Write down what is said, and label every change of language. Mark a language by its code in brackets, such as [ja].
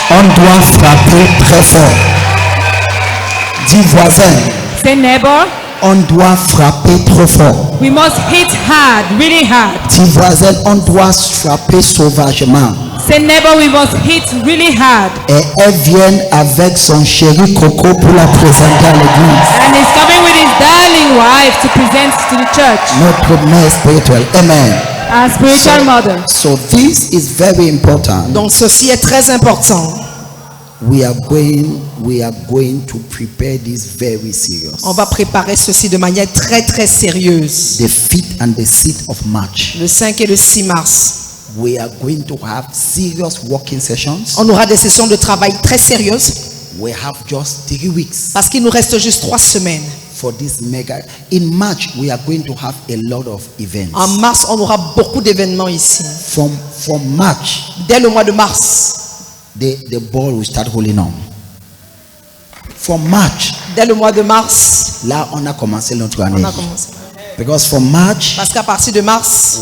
[fr] On doit frapper très fort. Dis voisin, [en] Say neighbor, [fr] on doit frapper trop fort. [en] we must hit hard, really hard. [fr] Dis voisin, on doit frapper sauvagement. [en] Say neighbor, we must hit really hard. [fr] Et elle vient avec son chéri Coco pour la présenter à l'église. [en] And he's coming with his darling wife to present to the church. [fr] Notre mère spirituelle. Amen. [en] Our spiritual mother. So this is very important. [fr] Donc ceci est très important. [en] We are going to prepare this very serious. [fr] On va préparer ceci de manière très très sérieuse. [en] The 5th and the 6th of March. [fr] Le 5 et le 6 mars. [en] We are going to have serious working sessions. [fr] On aura des sessions de travail très sérieuses [en] We have just 3 weeks [fr] parce qu'il nous reste juste 3 semaines. [en] for this mega. In March, we are going to have a lot of events. [fr] En mars, on aura beaucoup d'événements ici. [en] From March, [fr] Dès le mois de mars, [en] the ball will start rolling on. From March, [fr] dès le mois de mars, là, on a commencé notre on année. a commencé. [en] Because from March, [fr] Parce qu'à partir de mars,